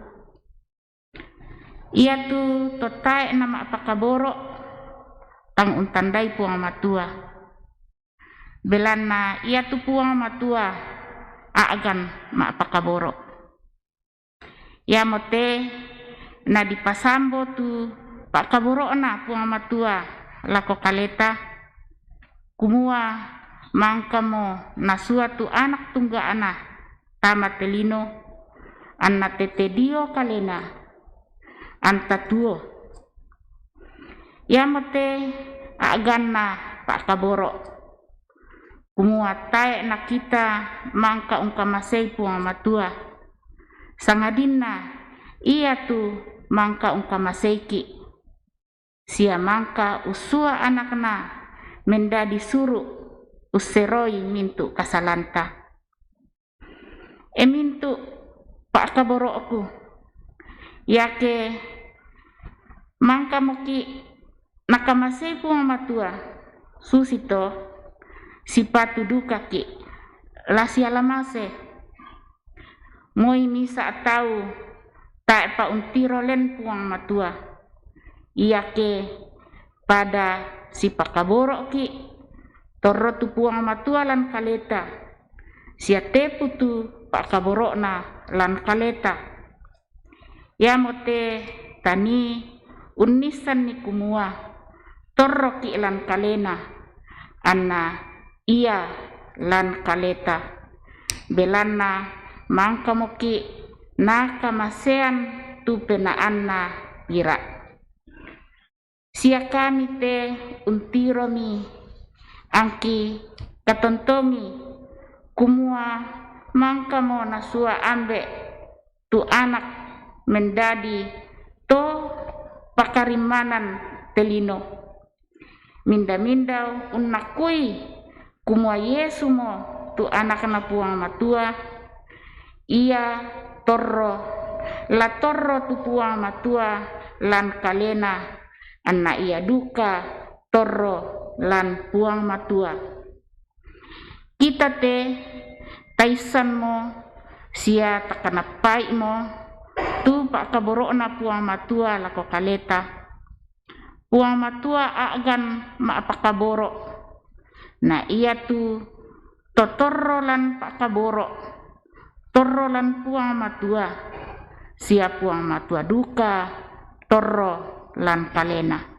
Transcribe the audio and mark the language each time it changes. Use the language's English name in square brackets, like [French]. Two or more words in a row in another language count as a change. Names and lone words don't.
[Toraja-Sa'dan] Ia tu totai nama pak kaboro tang untandai puang matua. Belana ia tu puang matua agan mak pak kaboro. Ya mote na di pasambo tu pak kaboro na puang matua lako kaleta kumua mangkamo na suatu anak tungga ana tama telino anna tete dio kalena anta tuo. Ya mote agan na pak kaboro kumua tae na kita mangka ungkamasei puang matua sangadina ia tu mangka ungkamaseiki sia mangka usua anakna mendadi suru useroi mintu kasalanta. Mintu pak kaboro aku yake mangka moki nakamasei puang matua susito sipatu duka ki lasi alamase moi misa tau tak pa untiro len puang matua yake pada si pak kaboro ki torro tu puang matua lan kaleta sia tepu tu pak kaboro na lan kaleta. Ya mote tani unisan ni kumua torro ki lan kalena anna ia lan kaleta belana mangka moki na kamasean tu penaan na pira. Sia kami te untiromi angki katontomi kumua mangka mo nasua ambe tu anak mendadi to pakarimanan telino minda unakui kumua Yesu mo tu anak na puang matua ia torro tu puang matua lan kalena anna ia duka torro lan puang matua. Kita te taisan mo sia takanapai mo tu pak kaboro na puang matua lako kaleta puang matua agan ma pak kaboro na ia tu totorro lan pak kaboro torro lan puang matua sia puang matua duka torro lan kalena.